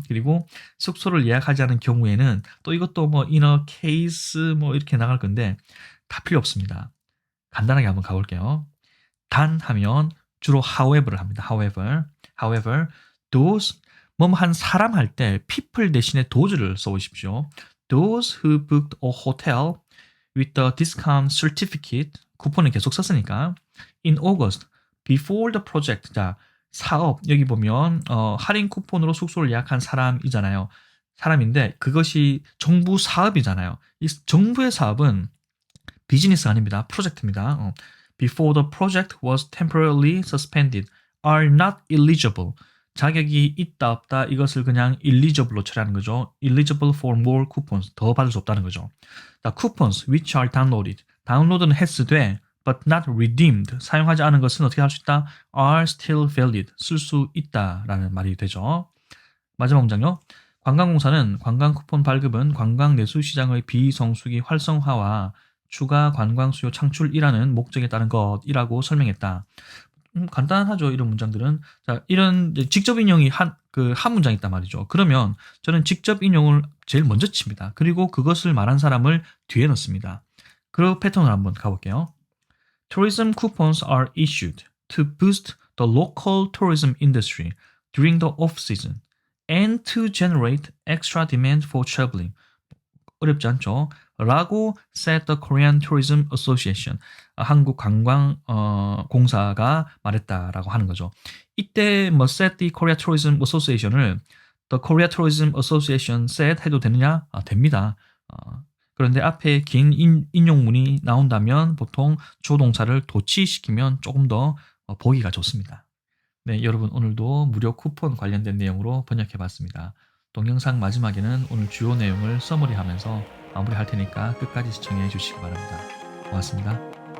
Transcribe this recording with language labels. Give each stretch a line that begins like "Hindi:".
Korean: 그리고 숙소를 예약하지 않은 경우에는 또 이것도 뭐
English: in a case
Korean: 뭐 이렇게 나갈 건데 다 필요 없습니다. 간단하게 한번 가볼게요. 단 하면 주로 however를 합니다. however, those 뭐한 사람 할 때 people 대신에 those를 써오십시오.
English: Those who booked a hotel with the discount certificate
Korean: 쿠폰을 계속 썼으니까
English: in August before the project
Korean: 자 사업 여기 보면 할인 쿠폰으로 숙소를 예약한 사람이잖아요. 사람인데 그것이 정부 사업이잖아요. 이 정부의 사업은 비즈니스가 아닙니다. 프로젝트입니다.
English: Before the project was temporarily suspended are not eligible.
Korean: 자격이 있다 없다 이것을 그냥 eligible로 처리하는 거죠.
English: eligible for more coupons
Korean: 더 받을 수 없다는 거죠.
English: The coupons which are downloaded
Korean: 다운로드는 했으되
English: but not redeemed
Korean: 사용하지 않은 것은 어떻게 할 수 있다?
English: are still valid
Korean: 쓸 수 있다라는 말이 되죠. 마지막 문장요. 관광공사는 관광 쿠폰 발급은 관광 내수 시장의 비성수기 활성화와 추가 관광 수요 창출이라는 목적에 따른 것이라고 설명했다. 간단하죠. 이런 문장들은. 자, 이런 직접 인용이 한 문장 있단 말이죠. 그러면 저는 직접 인용을 제일 먼저 칩니다. 그리고 그것을 말한 사람을 뒤에 넣습니다. 그 패턴을 한번 가볼게요.
English: Tourism coupons are issued to boost the local tourism industry during the off-season and to generate extra demand for traveling.
Korean: 어렵지 않죠?
English: 라고 said the Korean Tourism Association.
Korean: 한국 관광 공사가 말했다라고 하는 거죠. 이때 뭐
English: said the Korea Tourism Association
Korean: 을
English: the Korea Tourism Association said
Korean: 해도 되느냐? 됩니다. 그런데 앞에 긴 인용문이 나온다면 보통 주동사를 도치시키면 조금 더 보기가 좋습니다. 네, 여러분 오늘도 무료 쿠폰 관련된 내용으로 번역해봤습니다. 동영상 마지막에는 오늘 주요 내용을 서머리하면서 마무리할 테니까 끝까지 시청해 주시기 바랍니다. 고맙습니다.